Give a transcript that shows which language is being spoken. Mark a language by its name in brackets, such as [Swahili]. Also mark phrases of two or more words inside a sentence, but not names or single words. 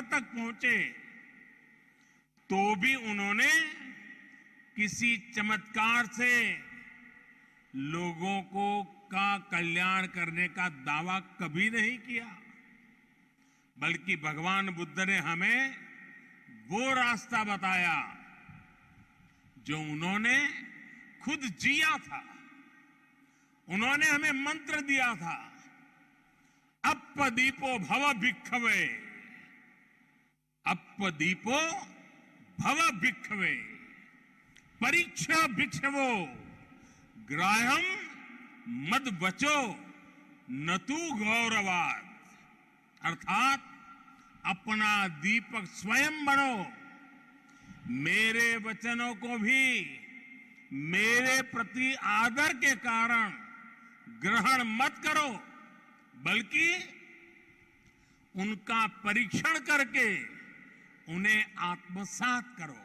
[Hindi] तक पहुंचे, तो भी उन्होंने किसी चमत्कार से लोगों का कल्याण करने का दावा कभी नहीं किया, बल्कि भगवान बुद्ध ने हमें वो रास्ता बताया जो उन्होंने खुद जिया था। उन्होंने हमें मंत्र दिया था [Pali] अप्पदीपो भव भिक्खवे, अप्पदीपो भव भिक्खवे, [Sanskrit] परीक्षा भिक्षवो ग्राह्यम मद वचो न तू गौरवाद। [Hindi] अर्थात अपना दीपक स्वयं बनो, मेरे वचनों को भी मेरे प्रति आदर के कारण ग्रहण मत करो, बल्कि उनका परीक्षण करके उन्हें आत्मसात करो।